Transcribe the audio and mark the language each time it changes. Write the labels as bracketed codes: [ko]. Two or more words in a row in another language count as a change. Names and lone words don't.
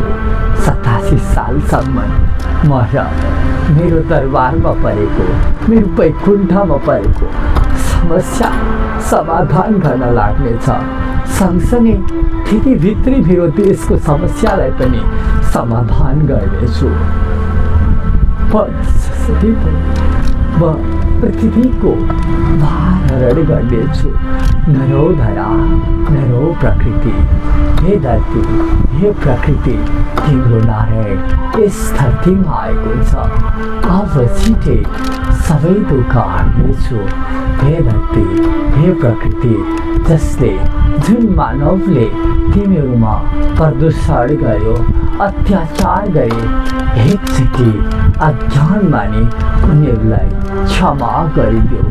[ne] 87 सालसम्म म र मेरो दरबारमा परेको, मेरो वैकुण्ठमा परेको समस्या समाधान गर्न लाग्नेछ। सँगसँगै त्यतिभित्रै मेरो देशको समस्यालाई पनि समाधान गर्नेछु। जसरी म पृथ्वीको भारहरण गर्नेछु। नरो धरा, नरो प्रकृति, हे धरती, हे प्रकृति, तिम्रो नारायण यस धरतीमा आएको छ। अब छिटै सबै दुःख हट्नेछु। हे धरती, हे प्रकृति, जसले जुन मानवले तिमीहरूमा प्रदूषण गर्यो, अत्याचार गरे, एकचोटि अज्ञान माने उनीहरूलाई क्षमा गरिदेऊ।